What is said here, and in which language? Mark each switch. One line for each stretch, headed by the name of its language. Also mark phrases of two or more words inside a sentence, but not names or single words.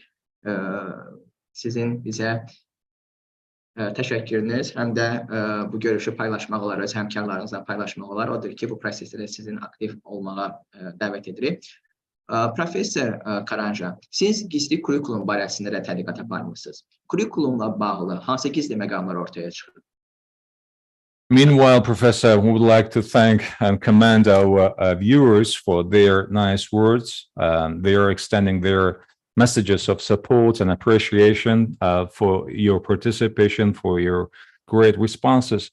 Azerbaijani: Sizin bizə təşəkkürünüz, həm də bu görüşü paylaşmaq olar, öz həmkarlarınızla paylaşmaq olar. Odur ki, bu prosesdə sizin aktiv olmağa dəvət edirik. Profesör Karanxha, siz gizli kurikulum barəsində də tədqiqat aparmışsınız. Kurikulumla bağlı hansı gizli məqamlar ortaya çıxır?
English: Meanwhile, Professor, we would like to thank and commend our viewers for their nice words. They are extending their messages of support and appreciation for your participation, for your great responses.